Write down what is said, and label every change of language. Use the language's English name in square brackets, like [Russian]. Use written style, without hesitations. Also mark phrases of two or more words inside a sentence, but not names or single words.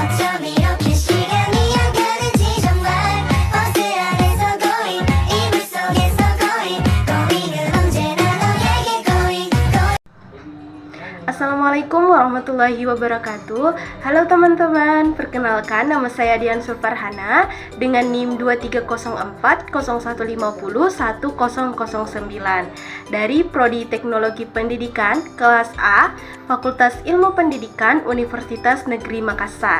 [Korean] 여유롭게 시간이 가는지 정말 버스 안에서 going 이불 속에서 going 은 언제나 너에게 going. [Arabic] السلام عليكم ورحمة الله وبركاته. [Indonesian] Halo teman-teman, perkenalkan nama saya Dian Farhana dengan NIM 230401501009 dari Prodi Teknologi Pendidikan kelas A, Fakultas Ilmu Pendidikan Universitas Negeri Makassar.